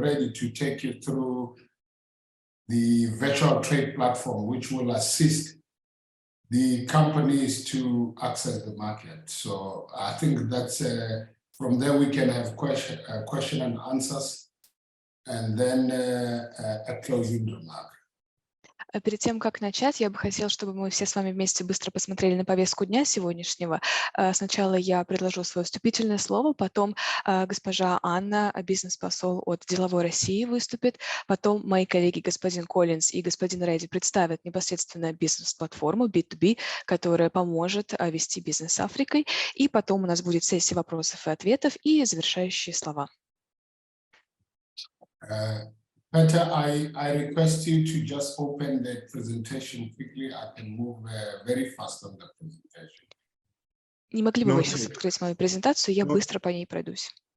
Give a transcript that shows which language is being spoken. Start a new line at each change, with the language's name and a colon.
English: Reddy, to take you through the virtual trade platform, which will assist the companies to access the market. So I think that's from there we can have question and answers, and then a closing remark.
Russian: Перед тем, как начать, я бы хотела, чтобы мы все с вами вместе быстро посмотрели на повестку дня сегодняшнего. Сначала я предложу свое вступительное слово, потом госпожа Анна, бизнес-посол от Деловой России, выступит, потом мои коллеги господин Коллинз и господин Редди представят непосредственно бизнес-платформу B2B, которая поможет вести бизнес с Африкой, и потом у нас будет сессия вопросов и ответов и завершающие слова.
English: Peter, I request you to just open the presentation quickly. I can move very fast on the presentation.
Russian: Не могли бы вы сейчас открыть мою презентацию? Я быстро по ней пройдусь.